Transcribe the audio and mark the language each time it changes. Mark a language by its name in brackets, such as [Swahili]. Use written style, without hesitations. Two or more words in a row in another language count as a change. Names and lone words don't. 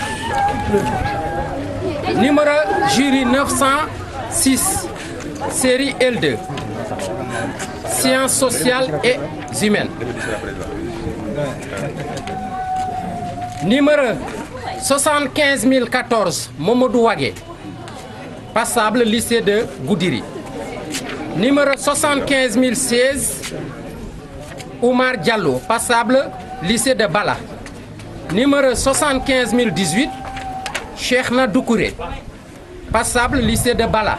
[French] Numéro jury 906, série L2, sciences sociales et humaines. Numéro 75 014, Momodou Wagé, passable, lycée de Goudiri. Numéro 75 016, Oumar Diallo, passable, lycée de Bala. Numéro 75 018, Cheikhna Doukouré, passable, lycée de Bala.